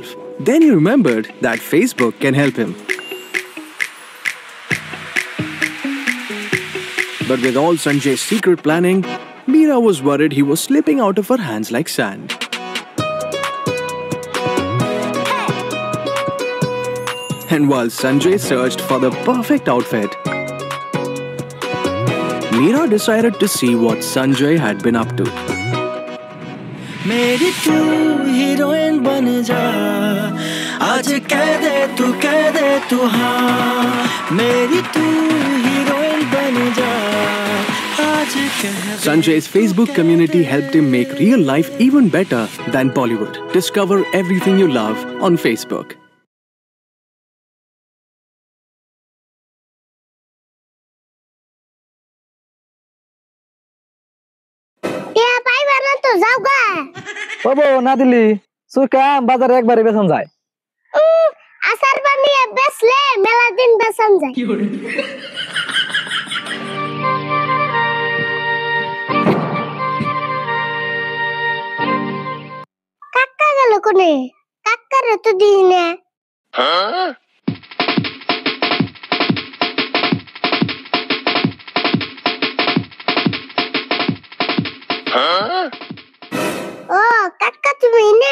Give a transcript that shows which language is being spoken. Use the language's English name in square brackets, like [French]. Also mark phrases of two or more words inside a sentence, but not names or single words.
[English] Then he remembered that Facebook can help him. But with all Sanjay's secret planning, Meera was worried he was slipping out of her hands like sand. And while Sanjay searched for the perfect outfit, Meera decided to see what Sanjay had been up to. [Hindi] मेरी तू हीरोइन बन जा, आज कह दे तू हाँ। मेरी तू हीरोइन बन जा, आज कह दे। [English] Sanjay's Facebook community helped him make real life even better than Bollywood. Discover everything you love on Facebook. [Bangla] তো যাও গা বাবু না দিলি সুকা বাজারে একবারে বেচন যায় আচার বানিয়ে বেচলে মেলা দিন বেচন যায় কাকা গেল কোনে কাকারে তো দিই না ও কাকা তুমি নে